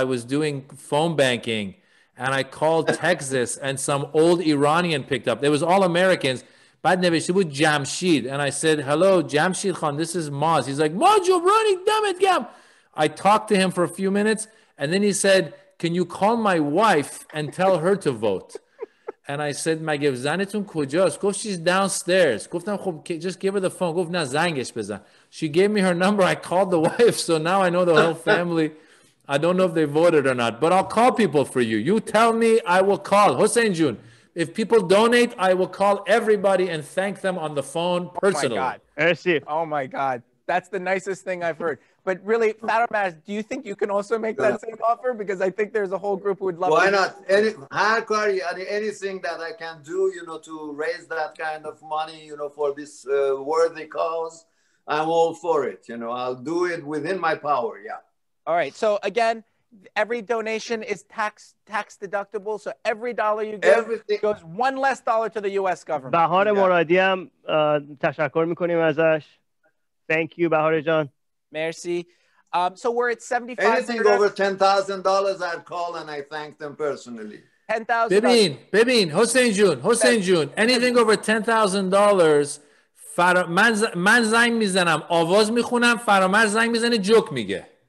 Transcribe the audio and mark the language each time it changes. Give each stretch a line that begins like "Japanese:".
English: I was doing phone banking, and I called Texas, and some old Iranian picked up. It was all Americans.
Persian: بعد نوشته بود
English: جمشید, and I said, hello, Jamshid Khan, this is Maz. He's like, Maz, you're running, damn it, Gam. I talked to him for a few minutes, and then he said, can you call my wife and tell her to vote? And I said,
Persian: مگه زنتون کجاست? گفت
English: she's downstairs.
Persian: گفتم خب
English: just give her the phone.
Persian: گفت نه زنگش بزن.
English: She gave me her number. I called the wife, so now I know the whole family. I don't know if they voted or not, but I'll call people for you. You tell me, I will call. Hossein Jun, if people donate, I will call everybody and thank them on the phone personally. Oh my God. Oh my God. That's the nicest thing I've heard. But really, Faramaz, do you think you can also make that same offer? Because I think there's a whole group who would love. Why not? Anything that I can do, to raise that kind of money, for this worthy cause, I'm all for it. I'll do it within my power. Yeah. All right. So again, every donation is tax deductible. So every dollar you give goes one less dollar to the U.S. government.
Persian: بهار مرادی هم تشکر میکنیم ازش.
English: Thank you, Bahar John. Merci. So we're at 75. Anything over $10,000, I'd call and I thank them personally. $10,000.
Persian: ببین حسین جون
English: anything over $10,000
Persian: من زنگ میزنم آواز میخونم فرامرز زنگ میزنه جوک میگه.